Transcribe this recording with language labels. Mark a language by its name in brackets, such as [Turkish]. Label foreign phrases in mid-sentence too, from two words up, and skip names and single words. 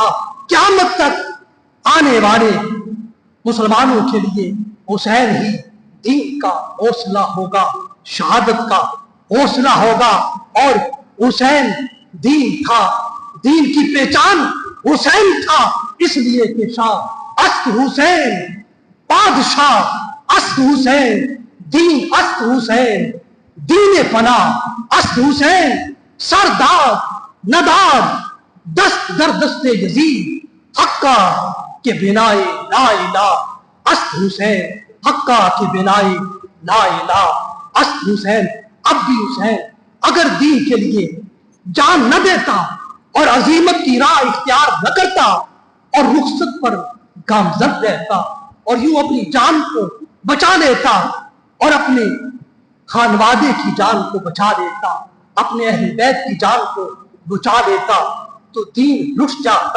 [Urdu] قیامت تک آنے والے مسلمانوں کے لیے حسین ہی دین کا حوصلہ ہوگا، شہادت کا حوصلہ ہوگا۔ اور حسین دین تھا، دین کی پہچان حسین تھا، اس لیے کہ [Persian] شاہ است حسین بادشاہ است حسین، دین است حسین، دین پناہ است حسین، سردار نداد دست در دست یزید، حقا کے بنائے [Arabic] لا الہ [Persian] است حسین، حقا کے بنائے [Arabic] لا الہ [Persian] است حسین۔ [Urdu] اب بھی حسین اگر دین کے لیے جان نہ دیتا اور عظیمت کی راہ اختیار نہ کرتا اور رخصت پر گامزن رہتا اور یوں اپنی جان کو بچا لیتا اور اپنے خانوادے کی جان کو بچا لیتا، اپنے اہل بیت کی جان کو بچا لیتا تو دین لٹ جاتا۔